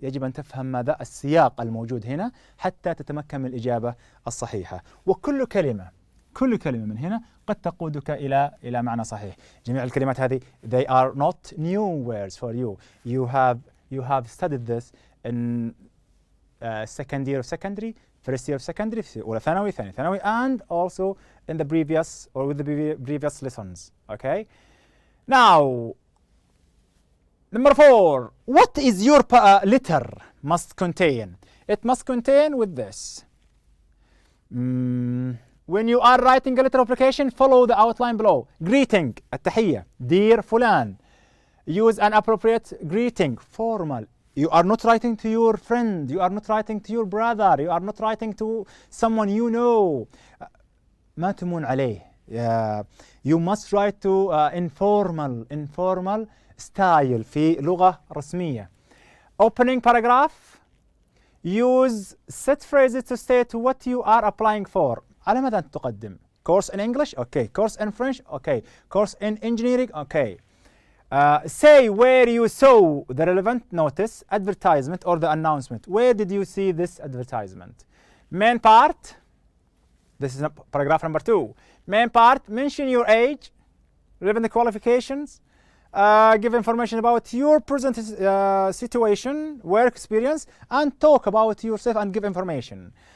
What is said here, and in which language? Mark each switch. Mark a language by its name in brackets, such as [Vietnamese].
[Arabic] يجب أن تفهم ماذا السياق الموجود هنا حتى تتمكن من الإجابة الصحيحة. وكل كلمة من هنا قد تقودك إلى معنى صحيح. جميع الكلمات هذه [English] they are not new words for you. You have studied this in second year of secondary, first year of secondary, [Arabic] أولى ثانوي, ثاني ثانوي, [English] and also in the previous or with the previous lessons. Okay. Now, number 4. What is your letter must contain? It must contain with this. When you are writing a letter of application, follow the outline below. Greeting, التحية. Dear فلان. Use an appropriate greeting, formal. You are not writing to your friend. You are not writing to your brother. You are not writing to someone you know. [Arabic] ما تمون عليه. [English] You must write to informal style [Arabic] في لغة رسمية. [English] Opening paragraph. Use set phrases to state what you are applying for. [Arabic] على ماذا أنت تقدم؟ [English] Course in English? Okay. Course in French? Okay. Course in engineering? Okay. Say where you saw the relevant notice, advertisement, or the announcement. Where did you see this advertisement? Main part. This is paragraph number 2. Main part. Mention your age, relevant qualifications, give information about your present situation, work experience, and talk about yourself and give information.